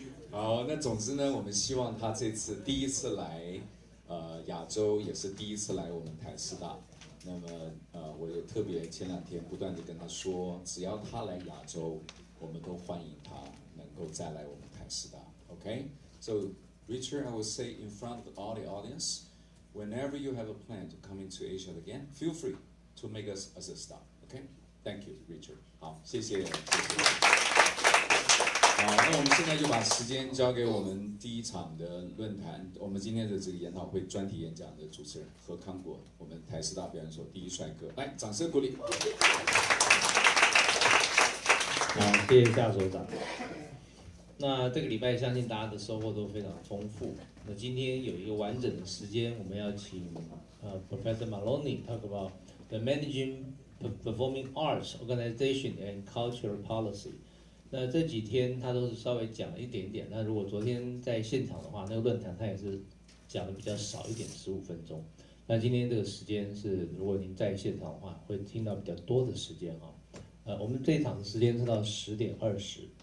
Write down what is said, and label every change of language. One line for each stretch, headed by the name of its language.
Chinese: 好，那总之呢，我们希望他这次第一次来亚洲，也是第一次来我们台师大。那么我也特别前2天不断地跟他说，只要他来亚洲，我们都欢迎他能够再来我们台师大。
English: Okay? So Richard, I will say in front of all the audience, whenever you have a plan to come into Asia again, feel free to make us as a stop. Okay? Thank you, Richard.
Chinese: 好，谢谢。好，那我们现在就把时间交给我们第一场的论坛，我们今天的这个研讨会专题演讲的主持人何康国，我们台师大表演所第一帅哥，来，掌声鼓励。好，谢谢夏所长。那这个礼拜相信大家的收获都非常丰富。那今天有一个完整的时间，我们要请
English: Professor Maloney talk about the managing performing arts organization and cultural policy。
Chinese: 那这几天他都是稍微讲了一点点。那如果昨天在现场的话，那个论坛他也是讲的比较少一点，15分钟。那今天这个时间是，如果您在现场的话，会听到比较多的时间哈。我们这一场的时间是到10点20。